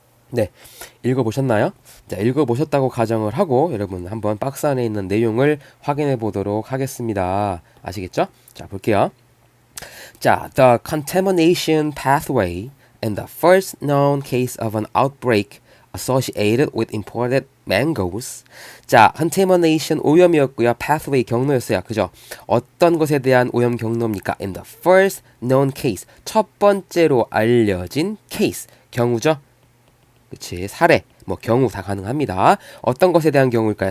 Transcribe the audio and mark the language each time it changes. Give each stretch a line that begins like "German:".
Korean: 네, 읽어보셨나요? 자, 읽어보셨다고 가정을 하고 여러분 한번 박스 안에 있는 내용을 확인해 보도록 하겠습니다. 아시겠죠? 자, 볼게요.
English: 자, the contamination pathway in the first known case of an outbreak associated with imported mangoes.
Korean: 자, contamination 오염이었고요. pathway 경로였어요. 그죠? 어떤 것에 대한 오염 경로입니까?
English: In the first known case.
Korean: 첫 번째로 알려진 case. 경우죠? 그치, 사례, 뭐 경우 다 가능합니다. 어떤 것에 대한 경우일까요?